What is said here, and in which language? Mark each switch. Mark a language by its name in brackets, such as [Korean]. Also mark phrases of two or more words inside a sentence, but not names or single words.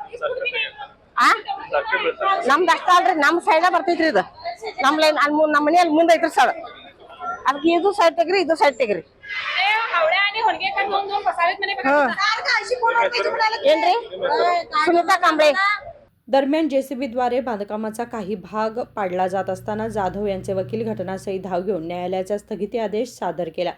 [Kannada] ನಮ್ದು ಅಷ್ಟ ಅಲ್ರಿ, ನಮ್ ಸೈಡ ಬರ್ತೈತ್ರಿ ಇದು, ನಮ್ ಲೈನ್ ನಮ್ಮ ಮನೆಯಲ್ಲಿ ಮುಂದೆ ಐತ್ರಿ ಸರ್। ಅದಕ್ಕೆ ಇದು ಸೈಡ್ ತೆಗ್ರಿ ಇದು ಸೈಡ್ ತೆಗ್ರಿ ಏನ್ರಿ ಸುನೀತಾ ಕಾಂಬ್ಳೆ। [Marathi] दरम्यान जेसीबीद्वारे बांधकामाचा काही भाग पाडला जात असताना जाधव यांचे वकील घटनास्थळी धाव घेऊन न्यायालयाचा स्थगिती आदेश सादर केला।